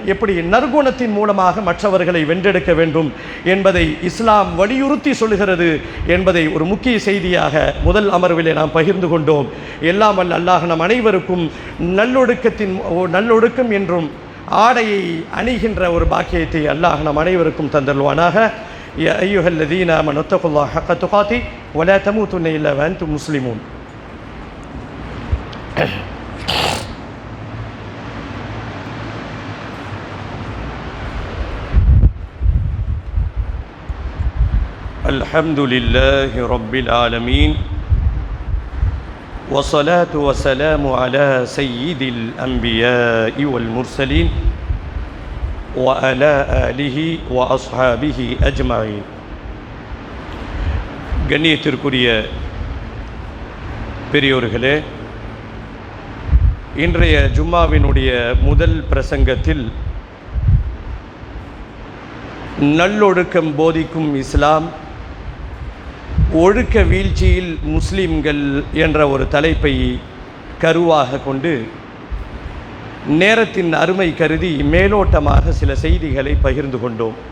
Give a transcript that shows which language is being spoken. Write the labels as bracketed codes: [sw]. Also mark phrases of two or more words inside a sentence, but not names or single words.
[ta] எப்படி நற்குணத்தின் மூலமாக மற்றவர்களை வென்றெடுக்க வேண்டும் என்பதை இஸ்லாம் வலியுறுத்தி சொல்கிறது என்பதை ஒரு முக்கிய செய்தியாக முதல் அமர்விலே நாம் பகிர்ந்து கொண்டோம். எல்லாம் வல்ல அல்லாஹ் நம் அனைவருக்கும் நல்லொழுக்கம் என்றும் ஆடையை அணிகின்ற ஒரு பாக்கியத்தை அல்லாஹ் நம் அனைவருக்கும் தந்தருவானாக. [ar] يا أيها الذين آمنوا اتقوا الله حق تقاته ولا تموتن إلا وأنتم مسلمون. الحمد لله رب العالمين والصلاة والسلام على سيد الأنبياء والمرسلين وعلى آله وأصحابه أجمعين. [ta] கண்ணியத்திற்குரிய பெரியோர்களே, இன்றைய ஜும்மாவினுடைய முதல் பிரசங்கத்தில் நல்லொழுக்கம் போதிக்கும் இஸ்லாம், ஒழுக்க வீழ்ச்சியில் முஸ்லிம்கள் என்ற ஒரு தலைப்பை கருவாக கொண்டு நேரத்தின் அருமை கருதி மேலோட்டமாக சில செய்திகளை பகிர்ந்து கொண்டோம்.